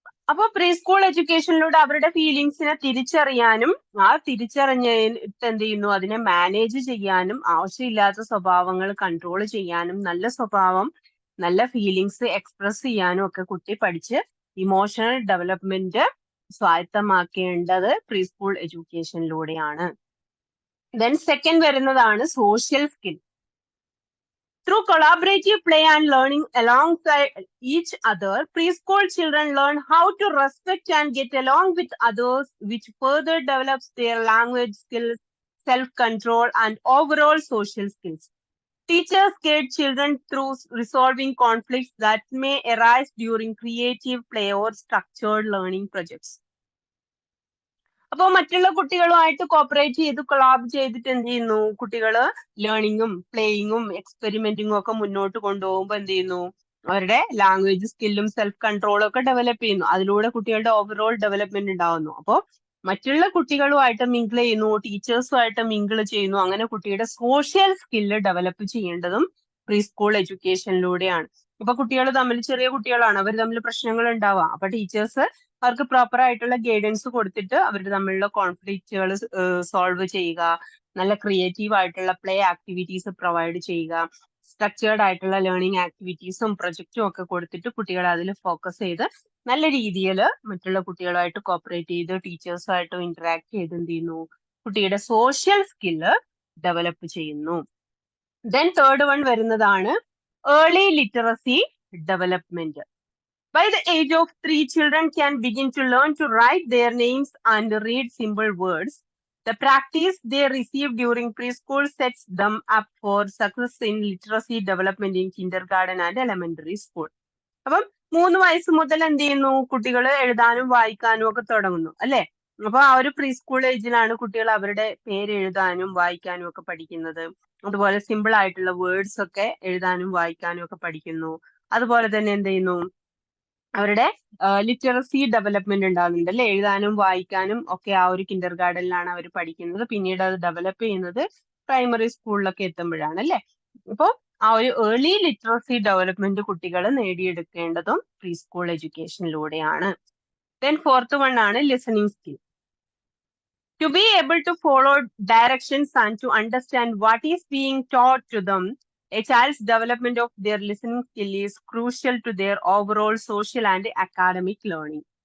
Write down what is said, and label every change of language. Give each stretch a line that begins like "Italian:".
Malayalam: അപ്പൊ pre school എഡ്യൂക്കേഷനിലൂടെ അവരുടെ ഫീലിങ്സിനെ തിരിച്ചറിയാനും ആ തിരിച്ചറിഞ്ഞിട്ട് എന്ത് ചെയ്യുന്നു, അതിനെ മാനേജ് ചെയ്യാനും ആവശ്യമില്ലാത്ത സ്വഭാവങ്ങൾ കൺട്രോൾ ചെയ്യാനും നല്ല സ്വഭാവം, നല്ല ഫീലിങ്സ് എക്സ്പ്രസ് ചെയ്യാനും ഒക്കെ കുട്ടി പഠിച്ച് emotional development സ്വായത്തമാക്കേണ്ടത് pre school എഡ്യൂക്കേഷനിലൂടെയാണ്. Then second വരുന്നതാണ് social skill.
English: Through collaborative play and learning alongside each other, preschool children learn how to respect and get along with others, which further develops their language skills, self-control, and overall social skills. Teachers guide children through resolving conflicts that may arise during creative play or structured learning projects.
Malayalam: അപ്പോൾ മറ്റുള്ള കുട്ടികളുമായിട്ട് cooperate ചെയ്ത് collab ചെയ്തിട്ട് എന്ത് ചെയ്യുന്നു, കുട്ടികള് ലേണിങ്ങും പ്ലേയിങ്ങും എക്സ്പെരിമെന്റിങ്ങും ഒക്കെ മുന്നോട്ട് കൊണ്ടുപോകുമ്പോൾ എന്ത് ചെയ്യുന്നു, അവരുടെ ലാംഗ്വേജ് സ്കില്ലും സെൽഫ് കൺട്രോളും ഒക്കെ ഡെവലപ്പ് ചെയ്യുന്നു. അതിലൂടെ കുട്ടികളുടെ ഓവറോൾ ഡെവലപ്മെന്റ് ഉണ്ടാവുന്നു. അപ്പോൾ മറ്റുള്ള കുട്ടികളുമായിട്ട് മിങ്കിൾ ചെയ്യുന്നു, ടീച്ചേഴ്സുമായിട്ട് മിങ്കിൾ ചെയ്യുന്നു. അങ്ങനെ കുട്ടിയുടെ സോഷ്യൽ സ്കില്ല് ഡെവലപ്പ് ചെയ്യേണ്ടതും പ്രീ സ്കൂൾ എഡ്യൂക്കേഷനിലൂടെയാണ്. അപ്പൊ കുട്ടികൾ തമ്മിൽ, ചെറിയ കുട്ടികളാണ്, അവർ തമ്മിൽ പ്രശ്നങ്ങൾ ഉണ്ടാവാം. അപ്പൊ ടീച്ചേഴ്സ് അവർക്ക് പ്രോപ്പർ ആയിട്ടുള്ള ഗൈഡൻസ് കൊടുത്തിട്ട് അവരുടെ തമ്മിലുള്ള കോൺഫ്ലിക്റ്റുകൾ സോൾവ് ചെയ്യുക, നല്ല ക്രിയേറ്റീവ് ആയിട്ടുള്ള പ്ലേ ആക്ടിവിറ്റീസ് പ്രൊവൈഡ് ചെയ്യുക, സ്ട്രക്ചേർഡ് ആയിട്ടുള്ള ലേണിംഗ് ആക്ടിവിറ്റീസും പ്രൊജക്റ്റും ഒക്കെ കൊടുത്തിട്ട് കുട്ടികളെ അതിൽ ഫോക്കസ് ചെയ്ത് നല്ല രീതിയിൽ മറ്റുള്ള കുട്ടികളുമായിട്ട് കോപ്പറേറ്റ് ചെയ്ത് ടീച്ചേഴ്സുമായിട്ട് ഇന്ററാക്ട് ചെയ്ത് എന്ത് ചെയ്യുന്നു, കുട്ടിയുടെ സോഷ്യൽ സ്കില്ല് ഡെവലപ്പ് ചെയ്യുന്നു. ദെൻ തേർഡ് വൺ വരുന്നതാണ് early literacy development.
English: By the age of 3, children can begin to learn to write their names and read simple words. The practice they receive during preschool sets them up for success in literacy development in kindergarten and elementary school.
Malayalam: അപ്പം 3 വയസ്സ് മുതൽ എന്ത് ചെയ്യുന്നു, കുട്ടികൾ എഴുതാനും വായിക്കാനും ഒക്കെ തുടങ്ങുന്നു അല്ലെ. അപ്പൊ ആ ഒരു പ്രീ സ്കൂൾ ഏജിലാണ് കുട്ടികൾ അവരുടെ പേര് എഴുതാനും വായിക്കാനും ഒക്കെ പഠിക്കുന്നത്. അതുപോലെ സിമ്പിൾ ആയിട്ടുള്ള വേർഡ്സ് ഒക്കെ എഴുതാനും വായിക്കാനും ഒക്കെ പഠിക്കുന്നു. അതുപോലെ തന്നെ എന്ത് ചെയ്യുന്നു, അവരുടെ ലിറ്ററസി ഡെവലപ്മെന്റ് ഉണ്ടാകുന്നുണ്ട് അല്ലെ. എഴുതാനും വായിക്കാനും ഒക്കെ ആ ഒരു കിൻഡർ ഗാർഡനിലാണ് അവർ പഠിക്കുന്നത്. പിന്നീട് അത് ഡെവലപ്പ് ചെയ്യുന്നത് പ്രൈമറി സ്കൂളിലൊക്കെ എത്തുമ്പോഴാണ് അല്ലെ. അപ്പോൾ ആ ഒരു ഏർലി ലിറ്ററസി ഡെവലപ്മെന്റ് കുട്ടികൾ നേടിയെടുക്കേണ്ടതും pre school എഡ്യൂക്കേഷനിലൂടെയാണ്. Then fourth one ആണ് listening skill.
English: To be able to follow directions and to understand what is being taught to them, a child's development of their listening skill is crucial to their overall social and academic learning.